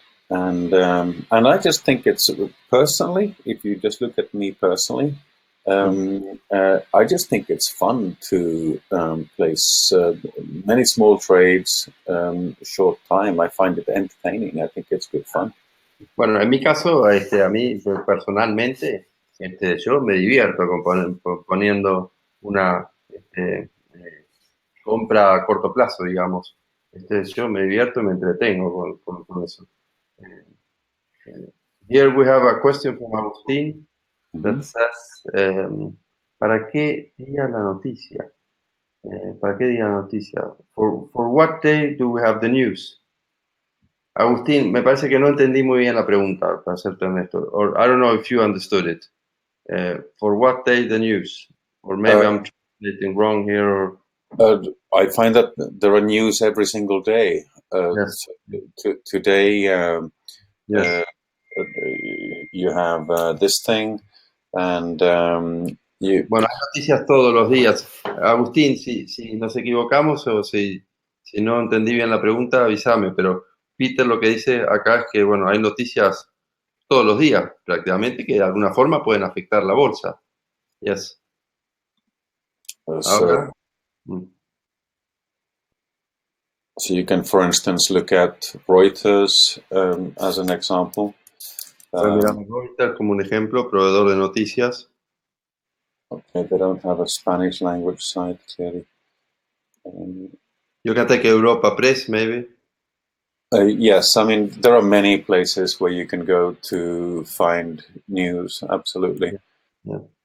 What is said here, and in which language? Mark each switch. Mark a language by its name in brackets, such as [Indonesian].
[English] And I just think it's personally, if you just look at me personally, I just think it's fun to place many small trades, short time. I find it entertaining. I think it's good fun. [Spanish] Bueno, en mi caso, a mí personalmente, yo me divierto poniendo una compra a corto plazo, digamos. Yo me divierto y me entretengo con eso. [English] Here we have a question from Agustín that says, [Spanish] ¿para qué día la noticia? ¿Para qué día la noticia? [English] For what day do we have the news? [Spanish] Agustín, me parece que no entendí muy bien la pregunta, para serte honesto. [English] Or I don't know if you understood it. For what day the news? Or maybe I'm translating wrong here. Or... I find that there are news every single day. Yes. Today, Yes. you have this thing, and [Spanish] Bueno, hay noticias todos los días. Agustín, si nos equivocamos o si no entendí bien la pregunta, avísame, pero Peter lo que dice acá es que, bueno, hay noticias todos los días, prácticamente, que de alguna forma pueden afectar la bolsa. Yes. Ahora, [English] so you can, for instance, look at Reuters as an example. [Spanish] miramos Reuters como un ejemplo, proveedor de noticias. [English] Okay, they don't have a Spanish language site, clearly. You can take Europa Press, maybe. Yes, I mean, there are many places where you can go to find news, absolutely. Yeah.